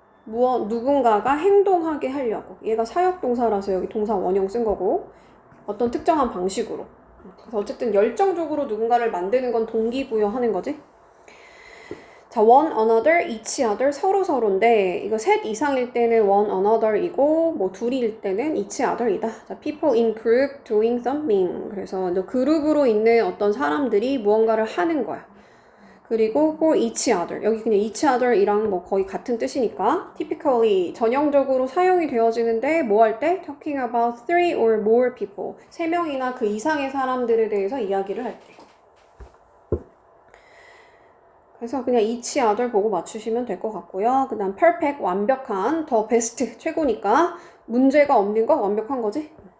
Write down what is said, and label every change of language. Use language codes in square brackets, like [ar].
[ko] 누군가가 행동하게 하려고. 얘가 사역동사라서 여기 동사 원형 쓴 거고 어떤 특정한 방식으로. 그래서 어쨌든 열정적으로 누군가를 만드는 건 동기부여하는 거지. 자, one another, each other, 서로인데 이거 셋 이상일 때는 one another이고 뭐 둘일 때는 each other이다. [en] 자, people in group doing something. [ko] 그래서 그룹으로 있는 어떤 사람들이 무언가를 하는 거야. [en] 그리고 for each other. [ko] 여기 그냥 each other이랑 뭐 거의 같은 뜻이니까 typically 전형적으로 사용이 되어지는데 뭐 할 때? [en] talking about three or more people. [ko] 세 명이나 그 이상의 사람들에 대해서 이야기를 할 때. 그래서 그냥 each other 보고 맞추시면 될 것 같고요. 그 다음 perfect, 완벽한, 더 best, 최고니까 문제가 없는 거 완벽한 거지.